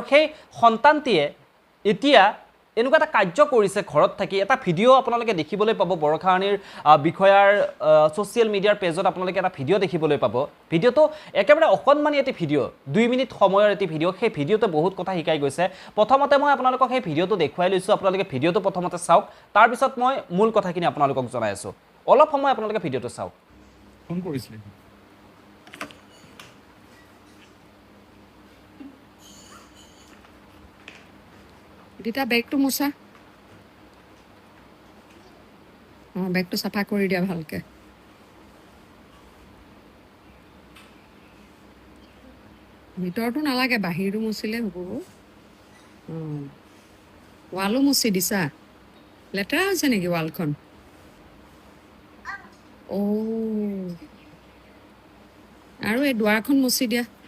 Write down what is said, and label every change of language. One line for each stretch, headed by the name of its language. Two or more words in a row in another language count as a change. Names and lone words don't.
Assamese: সেই সন্তানটিয়ে এতিয়া এনেকুৱা এটা কাৰ্য কৰিছে ঘৰত থাকি এটা ভিডিঅ' আপোনালোকে দেখিবলৈ পাব বৰষা ৰাণীৰ বিষয়াৰ ছ'চিয়েল মিডিয়াৰ পেজত আপোনালোকে এটা ভিডিঅ' দেখিবলৈ পাব ভিডিঅ'টো একেবাৰে অকণমানি এটি ভিডিঅ' 2 মিনিট সময়ৰ এটি ভিডিঅ' সেই ভিডিঅ'তে বহুত কথা শিকাই গৈছে প্ৰথমতে মই আপোনালোকক সেই ভিডিঅ'টো দেখুৱাই লৈছোঁ আপোনালোকে ভিডিঅ'টো প্ৰথমতে চাওক তাৰপিছত মই মূল কথাখিনি আপোনালোকক জনাই আছোঁ অলপ সময় আপোনালোকে ভিডিঅ'টো চাওক ফোন কৰিছিলে দিতা বেগটো মুচা. বেগটো চাফা কৰি দিয়া ভালকৈ. ভিতৰটো নালাগে বাহিৰটো মুচিলে হ'ব ৱালো মুচি দিছা লেতেৰা হৈছে নেকি ৱালখন আৰু এই দুৱাৰখন মুচি দিয়া